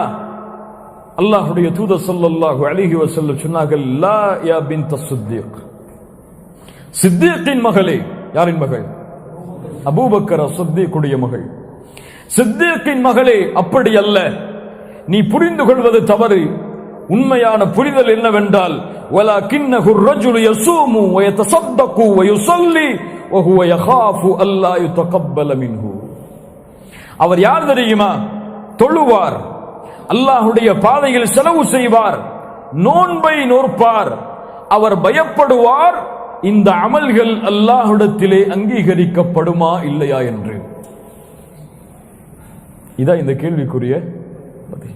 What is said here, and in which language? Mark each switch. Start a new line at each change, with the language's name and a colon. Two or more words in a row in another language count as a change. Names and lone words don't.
Tamil: அல்லாஹ்வுடைய தூதர்
Arabic: صلى الله عليه وسلم
Tamil: சொன்னார்கள்,
Arabic: لا يا بنت صديق,
Tamil: சித்தீக்கின் மகளே. யாரின் மகள்? அபூபக்கர் ஸித்தீக்குடைய மகள். சித்தீக்கின் மகளே, அப்படி அல்ல, நீ புரிந்து கொள்வது தவறு. உண்மையான புரிதல் என்னவென்றால்,
Arabic: ولكنه الرجل يصوم ويتصدق ويصلي وهو يخاف ألا يتقبل منه.
Tamil: அவர் யார் தெரியுமா? தொழுவார், அல்லாஹ்வுடைய பாதையில் செலவு செய்வார், நோன்பை நோற்பார். அவர் பயப்படுவார், இந்த அமல்கள் அல்லாஹ்விடத்திலே அங்கீகரிக்கப்படுமா இல்லையா என்று. இதான் இந்த கேள்விக்குரிய பதில்.